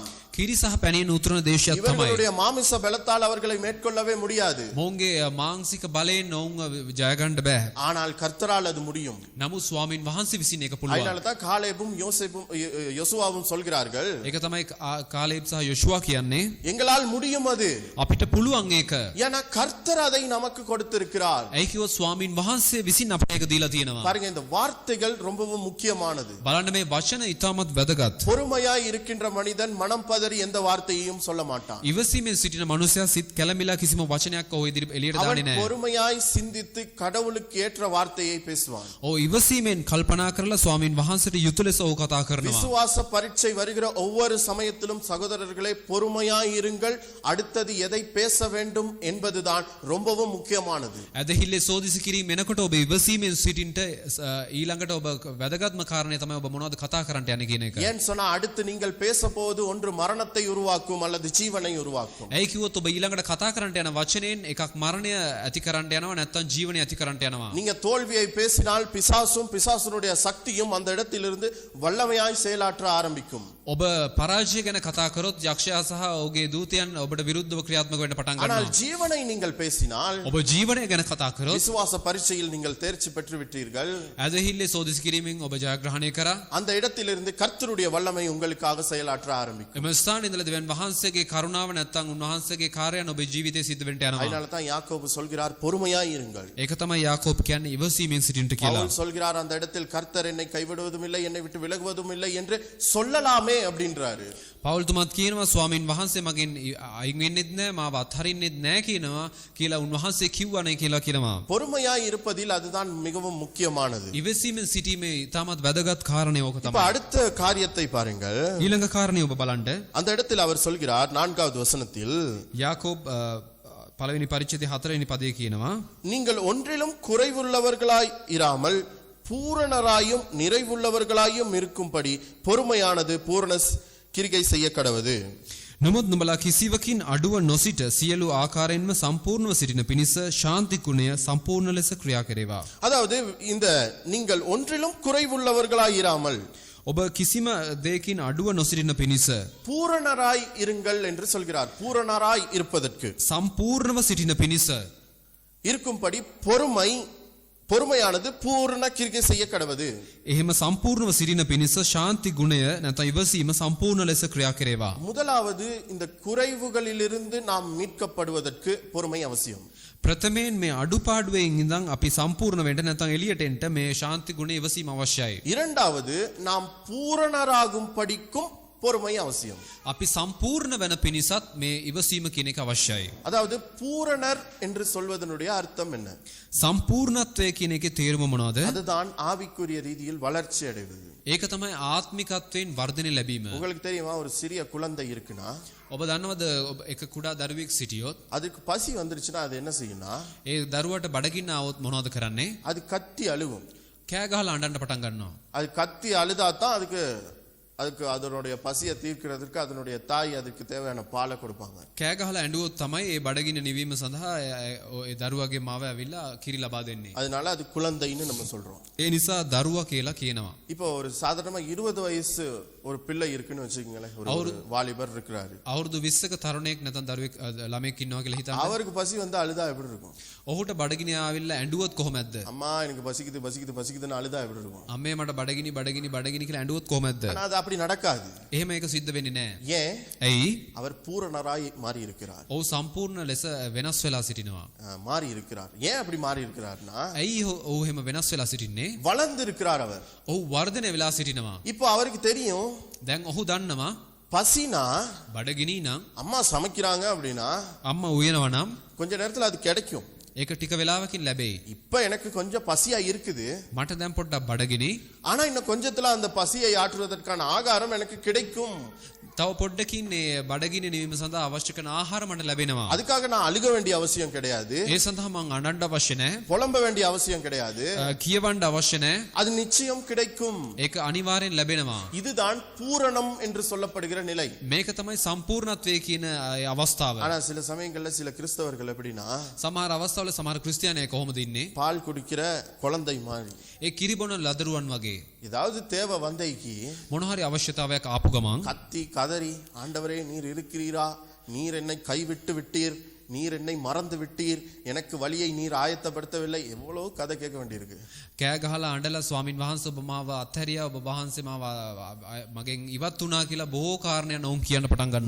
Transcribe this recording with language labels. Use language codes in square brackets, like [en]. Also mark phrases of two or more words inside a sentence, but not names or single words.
[si] කිරි සහ පැණියෙන් උතුරන දේශයක් තමයි. [ta] இவர்களுடைய மாமிச பலத்தால் அவர்களை மேற்கொள்ளவே முடியாது. [si] මොවුන්ගේ මාංශික බලයෙන් ඔවුන් ජය ගන්න බෑ. [ta] ஆனால் கர்த்தரால் அது முடியும். [si] නමුත් ස්වාමින් වහන්සේ විසින් ඒක පුළුවන්. [ta] அதனால தான் காலேபும் யோசுவாவும் சொல்கிறார்கள். [si] ඒක තමයි කාලේබ් සහ යොෂුවා කියන්නේ. [ta] எங்களால் முடியும் அது. [si] අපිට පුළුවන් ඒක. [ta] ஏன்னா கர்த்தர் அதை நமக்கு கொடுத்திருக்கிறார். [si] ඇයි කිව්වොත් ස්වාමින් වහන්සේ විසින් අපට ඒක දීලා තියෙනවා. [ta] பாருங்க இந்த வார்த்தைகள் ரொம்பவும் முக்கியமானது. [si] බලන්න මේ වචන ඉතාමත් වැදගත්. [ta] பொறுமையாய் இருக்கின்ற மனிதன் மனம் பதறி எந்த வார்த்தையையும் சொல்ல மாட்டான். [si] ඉවසීමෙන් සිටින මනුස්සයා සිත් කැළඹිලා කිසිම වචනයක් ඔහු එළියට දාන්නේ නැහැ. [ta] பொறுமையாய் சிந்தித்து கடவுளுக்கு ஏற்ற வார்த்தையை பேசுவான். [si] ඔව් ඉවසීමෙන් කල්පනා කරලා ස්වාමින් වහන්සේට යුතු ලෙස ඔහු කතා කරනවා. [ta] விசுவாச பரீட்சை வருகிற ஒவ்வொரு சமயத்திலும் சகோதரர்களே பொறுமையாய் இருங்கள். அடுத்தது எதை பேச வேண்டும் என்பதுதான் ரொம்பவும் முக்கியமானது. [si] ඇදහිල්ලේ සෝදිසි කිරීම එනකොට ඔබ ඉවසීමෙන් සිටින්ට ඊළඟට ඔබ වැදගත්ම කාරණේ තමයි ඔබ මොනවද කතා කරන්නට යන්නේ කියන එක. [ta] ஏன் சொன்னா அடுத்து நீங்கள் பேச போவது ஒன்று மரணத்தை உருவாக்கும் அல்லது ஜீவனை உருவாக்கும். [si] ඇයි කිව්වොත් ඔබ ඊළඟට කතා කරන්නට යන වචනයෙන් එකක් මරණය ඇති කරන්නට යනවා නැත්නම් ජීවනය ඇති කරන්නට යනවා. [ta] நீங்க தோல்வியை பேசினால் பிசாசும் பிசாசுனுடைய சக்தியும் அந்த இடத்திலிருந்து வல்லமையாய் செயலாற்ற ஆரம்பிக்கும். [si] ඔබ පරාජය ගැන කතා කරොත් යක්ෂයා සහ ඔහුගේ දූතයන් ඔබට විරුද්ධව ක්‍රියාත්මක වෙන්න පටන් [ta] ஆனால் [si] ගන්නවා. [ta] ஜீவனை நீங்கள் பேசினால் [si] ඔබ ජීවනය ගැන කතා කරොත් [ta] விசுவாச பரீட்சையில் நீங்கள் தேர்ச்சி பெற்று விட்டீர்கள். [si] ඇදහිල්ලේ සෝදිසි කිරීමෙන් ඔබ ජයග්‍රහණය කරා. [ta] அந்த இடத்திலிருந்து கர்த்தருடைய வல்லமை உங்களுக்காக செயலாற்ற ஆரம்பிக்கும். [si] එම ස්ථානයේ ඉඳලා දෙවියන් වහන්සේගේ කරුණාව නැත්නම් උන්වහන්සේගේ කාර්යයන් ඔබේ ජීවිතේ සිද්ධ වෙන්න යනවා. [ta] அதனால தான் யாக்கோபு சொல்கிறார் பொறுமையாய் இருங்கள். [si] ඒක තමයි යාකෝබ් කියන්නේ ඉවසීමෙන් සිටින්න කියලා. [ta] பவுல் சொல்கிறார் அந்த இடத்தில் கர்த்தர் என்னை கைவிடுவதும் இல்லை என்னை விட்டு விலகுவதும் இல்லை என்று சொல்லலாமே அப்படின்றாரு. [si] පවුල් තුමත් කියනවා ස්වාමින් වහන්සේ මගෙන් අයින් වෙන්නෙත් නැහැ මාව අත්හරින්නෙත් නැහැ කියනවා කියලා උන්වහන්සේ කිව්වනේ කියලා කියනවා. [ta] பொறுமையாய் இருப்பதில் அதுதான் மிகவும் முக்கியமானது. [si] ඉවසීමෙන් සිටීමේ ඉතාමත් වැදගත් කාරණේ ඕක [ta] இப்ப [si] තමයි. [ta] அடுத்த காரியத்தை பாருங்கள். [si] ඊළඟ කාරණේ ඔබ බලන්න. [ta] அந்த இடத்தில் அவர் சொல்கிறார் 4வது வசனத்தில் [si] යාකෝබ් පළවෙනි පරිච්ඡේදයේ 4 වෙනි පදයේ කියනවා [ta] நீங்கள் ஒன்றிலும் குறைவுள்ளவர்களாய் இராமல் பூரணராயும் நிறைவுள்ளவர்களாயும் இருக்கும்படி பொறுமையானது பூரண கிரிகை செய்ய கடவது. [si] නමුත් නුඹලා කිසිවකින් අඩුව නොසිට සියලු ආකාරයෙන්ම සම්පූර්ණව සිටින පිණිස ශාන්ති ගුණය සම්පූර්ණ ලෙස ක්‍රියා කෙරේවා. [ta] அதாவது இந்த நீங்கள் ஒன்றிலும் குறைவுள்ளவர்களாய் இராமல் [si] ඔබ කිසිම දෙයකින් අඩුව නොසිටින පිණිස [ta] பூரணராய் இருங்கள் என்று சொல்கிறார். பூரணராய் இருப்பதற்கு [si] සම්පූර්ණව සිටින පිණිස [ta] இருக்கும்படி பொறுமையானது பூரண கிரிகை செய்ய கடவது. [si] එහෙම සම්පූර්ණව සිටින පිණිස ශාන්ති ගුණය නැත්නම් ඉවසීම සම්පූර්ණ ලෙස ක්‍රියා කෙරේවා. [ta] முதலாவது இந்த குறைவுகளிலிருந்து நாம் மீட்கப்படுவதற்கு பொறுமை அவசியம். [si] ප්‍රථමයෙන් මේ අඩුපාඩුවෙන් ඉඳන් අපි සම්පූර්ණ වෙන්න නැත්නම් එළියට එන්න මේ ශාන්ති ගුණය ඉවසීම අවශ්‍යයි. [ta] இரண்டாவது நாம் பூரணராகும் படிக்கும் பொறுமை அவசியம். [si] අපි සම්පූර්ණ වෙන පිණිසත් මේ ඉවසීම කියන එක අවශ්‍යයි. [ta] அதாவது பூரணர் என்று சொல்வதனுடைய அர்த்தம் என்ன? [si] සම්පූර්ණත්වය කියන එකේ තේරුම මොනවද? [ta] அதுதான் ஆவிக்குரிய ரீதியில் வளர்ச்சி அடைவது. [si] ඒක තමයි ආත්මිකත්වයෙන් වර්ධනය ලැබීම. [ta] உங்களுக்கு தெரியுமா ஒரு சிறிய குழந்தை இருக்குன்னா [si] ඔබ දන්නවද එක කුඩා දරුවෙක් සිටියොත් [ta] அதுக்கு பசி வந்துருச்சுன்னா அது என்ன செய்யும்னா [si] ඒ දරුවට බඩගින්න આવොත් මොනවද කරන්නේ? [ta] அது கத்தி அழுகும். [si] කෑ ගහලා අඬන්න පටන් ගන්නවා. [ta] அது கத்தி அழுதாதான் அதுக்கு அதனுடைய பசியை தீர்க்கிறதுக்கு அதனுடைய தாய் அதுக்கு தேவையான பாலை கொடுப்பாங்க. [si] කෑ ගහලා ඇඬුවොත් තමයි ඒ බඩගින්න නිවීම සඳහා ඒ දරුවගේ මාව ඇවිල්ලා කිරි ලබා දෙන්නේ. [ta] அதனால அது குழந்தைன்னு நம்ம சொல்றோம். [si] ඒ නිසා දරුවා කියලා කියනවා. [ta] இப்போ ஒரு சாதாரணமா 20 வயசு ஒரு பிள்ளை இருக்குன்னு வச்சுக்கீங்களேன், ஒரு வாலிபர் இருக்கிறாரு. [si] අවුරුදු 20ක තරුණයෙක් නැත්නම් දරුවෙක් ළමයෙක් ඉන්නවා කියලා හිතන්න. [ta] அவருக்கு பசி வந்து அழுதா எப்படி இருக்கும்? [si] ඔහුට බඩගිනි ආවිල්ලා ඇඬුවොත් කොහොමද? [ta] அம்மா எனக்கு பசிக்குது பசிக்குது பசிக்குதுன்னு அழுதா எப்படி இருக்கும்? [si] අම්මේ මට බඩගිනි බඩගිනි බඩගිනි කියලා ඇඬුවොත් කොහොමද? [ta] ஆனா அது அப்படி நடக்காது. [si] එහෙම ඒක සිද්ධ වෙන්නේ නැහැ. [ta] ஏன்? [si] ඇයි? [ta] அவர் பூரணராய் மாறி இருக்கிறார். [si] ඔහු සම්පූර්ණ ලෙස වෙනස් වෙලා සිටිනවා. [ta] மாறி இருக்கிறார். ஏன் அப்படி மாறி இருக்கிறார்னா, [si] ඇයි ඔහු එහෙම වෙනස් වෙලා සිටින්නේ? [ta] வளர்ந்து இருக்கிறார் அவர். [si] ඔහු වර්ධනය වෙලා සිටිනවා. [ta] இப்போ அவருக்கு தெரியும் [si] දැන් ඔහු දන්නවා [ta] பசினா [si] බඩගිනි නම් [ta] அம்மா சமைக்கிறாங்க அப்படின்னா [si] අම්මා උයනවා නම් [ta] கொஞ்ச நேரத்துல அது கிடைக்கும். [si] ඒක ටික වෙලාවකින් ලැබෙයි. [ta] இப்ப எனக்கு கொஞ்சம் பசியா இருக்குது, [si] මට දැන් පොඩ්ඩක් බඩගිනි. [ta] ஆனா இன்னும் கொஞ்சத்துல அந்த பசியை ஆற்றுவதற்கான ஆகாரம் எனக்கு கிடைக்கும். [si] තව පොඩ්ඩකින් මේ බඩගිනි නිවීම සඳහා අවශ්‍ය කරන ආහාර මට ලැබෙනවා. [ta] அதுக்காக நான் அழுக வேண்டிய அவசியம் கிடையாது, [si] ඒ සඳහා මං අඬන්න අවශ්‍ය නැහැ. [ta] புலம்ப வேண்டிய அவசியம் கிடையாது. [si] කියවන්න අවශ්‍ය නැහැ. [ta] அது நிச்சயம் கிடைக்கும். [si] ඒක අනිවාර්යෙන් ලැබෙනවා. [ta] இதுதான் பூரணம் என்று சொல்லப்படுகிற நிலை. [si] මේක තමයි සම්පූර්ණත්වයේ කියන අවස්ථාව. [ta] ஆனா சில சமயங்கள்ல சில கிறிஸ்தவர்கள் எப்படின்னா, [si] සමහර අවස්ථාවල සමහර ක්‍රිස්තියානිය කොහොමද ඉන්නේ? [ta] பால் குடிக்கிற குழந்தை மாதிரி. [si] ඒ කිරිබොන ලදරුවන් වගේ. [ta] ஏதாவது தேவை வந்தைக்கு [si] මොන හරි අවශ්‍යතාවයක් ආපු ගමන් [ta] கத்தி கதறி, ஆண்டவரே நீர் இருக்கிறீரா, நீர் என்னை கைவிட்டு விட்டீர், நீர் என்னை மறந்து விட்டீர், எனக்கு வழியை நீர் ஆயத்தப்படுத்தவில்லை, எவ்வளவு கதை கேட்க வேண்டியிருக்கு. [si] කෑ ගහලා අඬලා ස්වාමින් වහන්සේ ඔබ මාව අත්හැරියා, ඔබ වහන්සේ මාව මගෙන් ඉවත් වුණා කියලා බොහෝ කාරණා නෝම් කියන්න පටන් ගන්නවා.